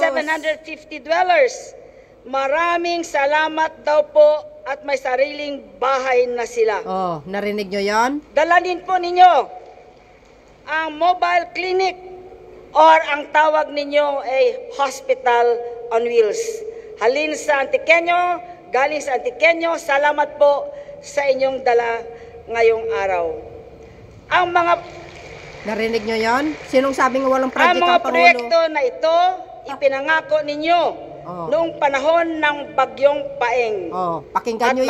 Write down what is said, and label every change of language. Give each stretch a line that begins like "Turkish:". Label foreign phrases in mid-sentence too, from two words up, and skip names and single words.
English: 750 dwellers.
Filipino: Maraming salamat daw po at may sariling bahay na sila. Oh, narinig nyo yon? Dalanin po ninyo ang mobile clinic or ang tawag ninyo ay
English: hospital on wheels.
Filipino: Halin sa Antiqueño, galing sa Antiqueño, salamat po sa inyong dala ngayong araw. Ang mga Narinig nyo yon? Sinong sabing walang project ang mga ang Pangulo? proyekto na ito, ipinangako ninyo noong panahon ng Bagyong Paeng. Oh, pakinggan At nyo yan.